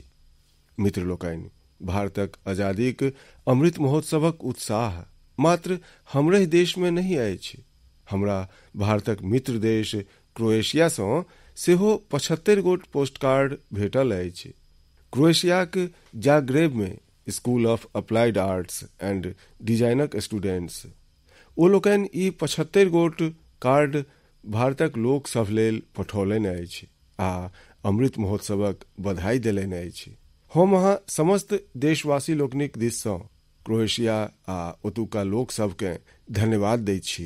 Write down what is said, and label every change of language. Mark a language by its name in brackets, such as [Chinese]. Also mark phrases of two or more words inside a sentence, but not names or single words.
[Maithili] मित्र लोकनि, भारतक आजादीक अमृत महोत्सवक उत्साह मात्र हमरे देश में नहीं अछि। हमरा भारतक मित्र देश क्रोएशिया सँ सेहो 75 गोट पोस्टकार्ड भेटल अछि। क्रोएशियाक जाग्रेब में स्कूल ऑफ अप्लाइड आर्ट्स एंड डिजाइनक स्टूडेंट्स ओ लोकनि ई 75 गोट कार्ड भारतक लोक सभ लेल पठौलनि अछि आ अमृत महोत्सवक बधाई देलनि अछि। हम अहाँ समस्त देशवासी लोकनिक दिस सँ क्रोएशिया आ ओतुका लोक सबके धन्यवाद दैत छी।